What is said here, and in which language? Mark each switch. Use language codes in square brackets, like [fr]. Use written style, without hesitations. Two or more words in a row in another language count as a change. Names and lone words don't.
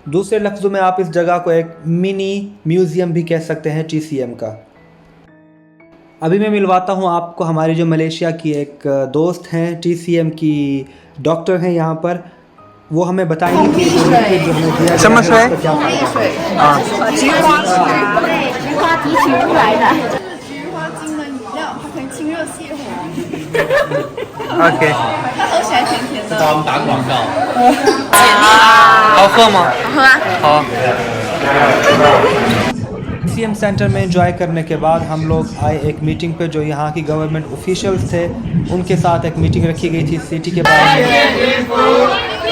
[hi] दूसरे लफ्ज़ों में आप इस जगह को एक [en] mini museum [hi] भी कह सकते हैं TCM का। अभी मैं मिलवाता हूँ आपको हमारी जो मलेशिया की एक दोस्त हैं, TCM की डॉक्टर हैं यहाँ पर। वो हमें बताएंगे कि जो लिक्विड जो हमें दिया समझ गया है रहे? उसका क्या फ़ायदा है। [zh] 菊花提取出来的。菊花精的饮料，它可以清热泻火， OK，它喝起来甜甜的。好喝吗？喝啊。好。 [en] TCM center [hi] में एंजॉय करने के बाद हम लोग आए एक मीटिंग पे जो यहाँ की [en] government officials [hi] थे, उनके साथ एक मीटिंग रखी गई थी सिटी के बारे में।